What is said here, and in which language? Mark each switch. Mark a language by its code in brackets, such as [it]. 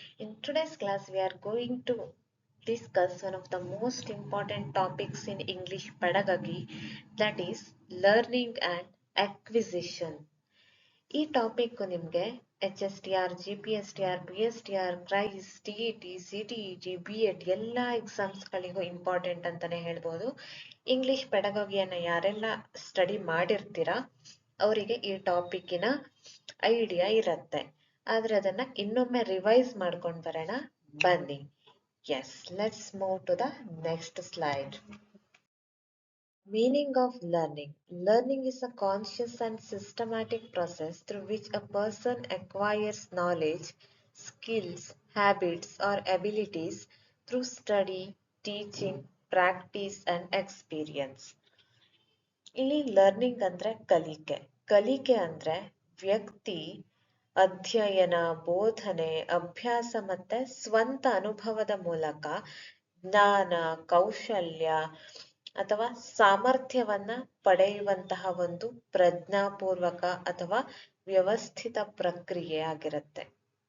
[en] In today's class, we are going to discuss one of the most important topics in English pedagogy, that is learning and acquisition. [kn] ಈ topic ನಿಮಗೆ H S T R G P S T R P S T R ಕ್ರೈಸ್ T E T C T E T B Ed ಎಲ್ಲ ಎಕ್ಸಾಮ್ಸ್ಗಳಿಗೂ important ಅಂತಾನೆ ಹೇಳ್ಬೋದು. English ಪೆಡಗಾಗಿಯನ್ನು ಯಾರೆಲ್ಲ study ಮಾಡಿರ್ತೀರಾ ಅವರಿಗೆ ಈ ಟಾಪಿಕ್ಕಿನ idea ಇರುತ್ತೆ. ಆದ್ರೆ ಅದನ್ನ ಇನ್ನೊಮ್ಮೆ ರಿವೈಸ್ ಮಾಡ್ಕೊಂಡು ಬರೋಣ ಬನ್ನಿ. [en] Yes, let's move to the next slide. Meaning of learning. Learning is a conscious and systematic process through which a person acquires knowledge, skills, habits, or abilities through study, teaching, practice, and experience. [kn] ಇಲ್ಲಿ learning ಅಂದ್ರೆ ಕಲಿಕೆ. ಕಲಿಕೆ ಅಂದ್ರೆ ವ್ಯಕ್ತಿ ಅಧ್ಯಯನ, ಬೋಧನೆ, ಅಭ್ಯಾಸ ಮತ್ತೆ ಸ್ವಂತ ಅನುಭವದ ಮೂಲಕ ಜ್ಞಾನ, ಕೌಶಲ್ಯ ಅಥವಾ ಸಾಮರ್ಥ್ಯವನ್ನ ಪಡೆಯುವಂತಹ ಒಂದು ಪ್ರಜ್ಞಾಪೂರ್ವಕ ಅಥವಾ ವ್ಯವಸ್ಥಿತ ಪ್ರಕ್ರಿಯೆ ಆಗಿರುತ್ತೆ.